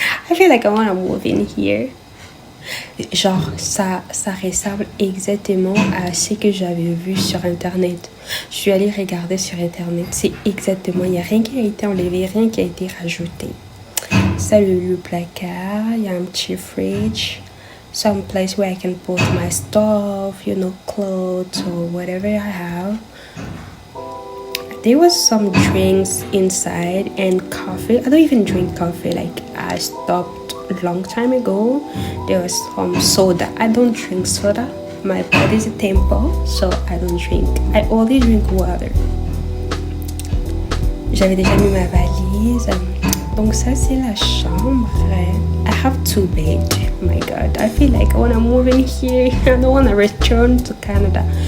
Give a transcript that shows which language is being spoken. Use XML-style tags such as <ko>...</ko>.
<en>I feel like I want to move in here.</en> <fr>Genre, ça ressemble exactement à ce que j'avais vu sur Internet. Je suis allée regarder sur Internet. C'est exactement, il n'y a rien qui a été enlevé, rien qui a été rajouté. Ça, le placard, il y a un petit fridge.</fr> <en>Some place where I can put my stuff, you know, clothes or whatever I have. There was some drinks inside and coffee. I don't even drink coffee. Like, I stopped a long time ago. There was some soda. I don't drink soda. My body is a temple, so I don't drink. I only drink water.</en> <fr>J'avais déjà mis ma valise. Donc ça, c'est la chambre.</fr> <en>I have 2 beds. Oh my god, I feel like I want to move in here. I don't want to return to Canada.</en>